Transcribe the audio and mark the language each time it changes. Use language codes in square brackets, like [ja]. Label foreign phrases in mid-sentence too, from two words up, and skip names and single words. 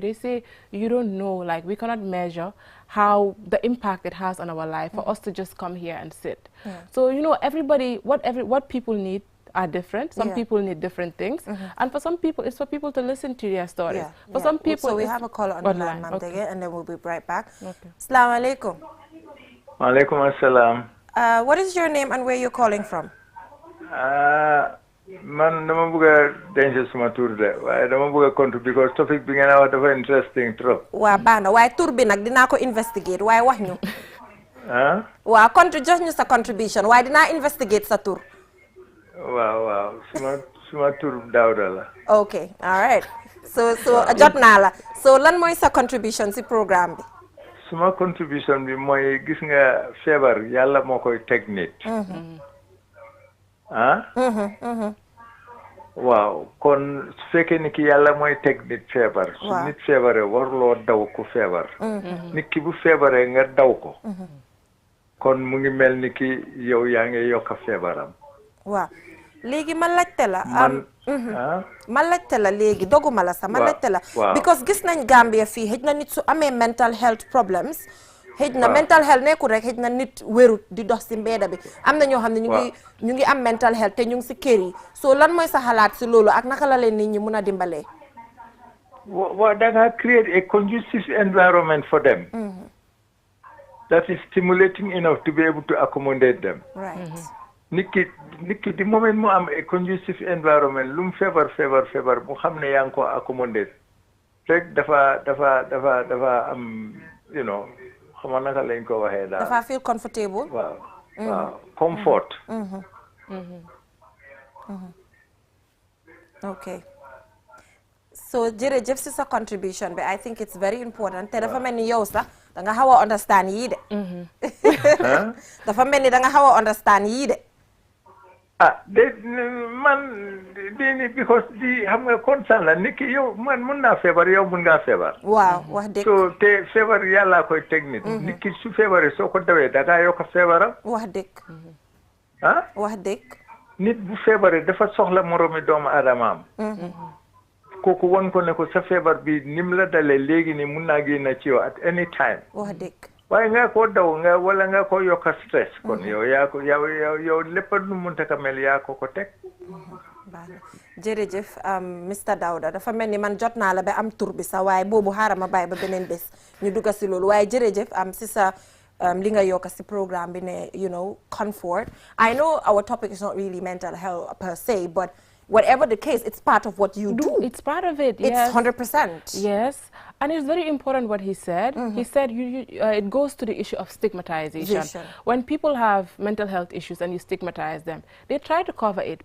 [en] They say, you don't know, like we cannot measure how the impact it has on our life for us to just come here and sit. So, you know, everybody, what people need are different. Some people need different things. And for some people, it's for people to listen to their stories. For some people, so we have a caller on the line, Ma'am Dege, and then we'll be right back. [ar] Assalamu alaikum. Walaikum assalam. [en] What is your name and where you're calling from? [wo] Man dama bëgg a denc suma tur de waaye dama bëgg a compte because topic bi ngeen a wax dafa interesting trop. waa baax na waaye tur bi nag dinaa ko investigate waaye wax ñu. ah. waa jox ñu sa contribution waaye dinaa investigate sa tur. waaw suma tur Dawda la. ok [en] all right so [wo] jot naa la so lan mooy sa contribution si programme bi. suma contribution bi mooy gis nga feebar yàlla moo koy teg nit. waaw kon su fekkee ni ki yàlla mooy teg nit feebar. su nit feebaree warloo daw ku feebar. nit ki bu feebaree nga daw ko. kon mu ngi mel ni ki yow yaa ngi yokk feebaram. waaw léegi ma laajte la. ma laajte la léegi doguma la sax ma laajte la. because gis nañ Gambia fii xëj na nit su amee [en] mental health problems. [wo] xëj na [en] mental health [wo] nekkul rek xëj na nit wérut di dox si mbeeda bi am na ñoo xam ne ñu ngi am [en] mental health [wo] te ñu ngi si kër yi so lan mooy sa xalaat si loolu ak naka la leen nit ñi mun a dimbalee. [en] Well, that has created a conducive environment for them. That is stimulating enough to be able to accommodate them. Right. Nikki, the moment [wo] mu am [en] a conducive environment, lum fever, [wo] mu xam ne yaa ngi ko accommodate. Rek dafa [en] you know, [wo] xam nga naka lañ ko waxee daal. [en] Dafa feel comfortable. [wo] Waaw. Comfort. [en] Okay. [wo] So jërëjëf si sa contribution bi [en] I think it's very important [wo] te dafa mel ni yow sax da nga xaw a understand yii de. dafa mel ni da nga xaw a understand yii de. Man because di xam nga concern la nit ki yow man mun naa feebar yow mun ngaa feebar. waaw wax dëgg. so te feebar yàlla koy teg nit. nit ki su feebaree soo ko dawee da ngaa yokk feebaram. wax dëgg. wax dëgg. nit bu feebaree dafa soxla moromi doomu aadamaam. kooku won ko ne ko sa feebar bi nim la dalee léegi ni mun naa génn ci yow [en] at any time. [wo] wax dëgg. waaye nga ko daw wala nga ko yokk stress. kon yow yow lépp lu munta ka mel yaa ko teg. jërëjëf Mr Dawda dafa mel ni man jot naa la ba am tur bi sax waaye boobu xaaral ma bàyyi ba beneen bés ñu dugga si loolu waaye jërëjëf si sa li nga yokk si programme bi ne [en] you know comfort. I know our topic is not really mental health per se but whatever the case, it's part of what you do. It's part of it, yes. It's 100%. Yes. And it's very important what he said. He said it goes to the issue of stigmatization. When people have mental health issues and you stigmatize them, they try to cover it.